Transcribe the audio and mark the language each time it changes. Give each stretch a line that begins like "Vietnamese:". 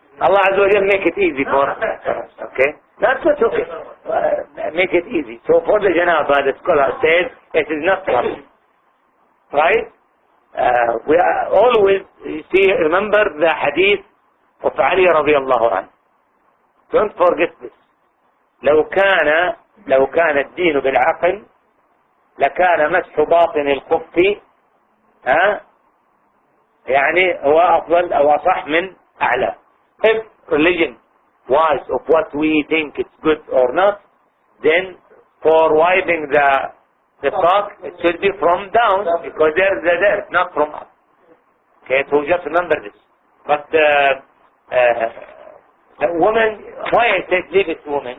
English: Allah Azza wa Jal make it easy for us, okay? That's what's okay. Make it easy. So for the janaba, the scholar said it is not must. Right? We are always, remember the hadith of Ali radiallahu anhu. Don't forget this.
Arabic: لو كان الدين بالعقل لكان مسح باطن الخف يعني هو أفضل أو أصح من أعلى.
English: If religion was of what we think it's good or not, then for wiping the sock, it should be from down because there's the dirt, not from up. Okay, so just remember this. But the women, why I said leave it to women?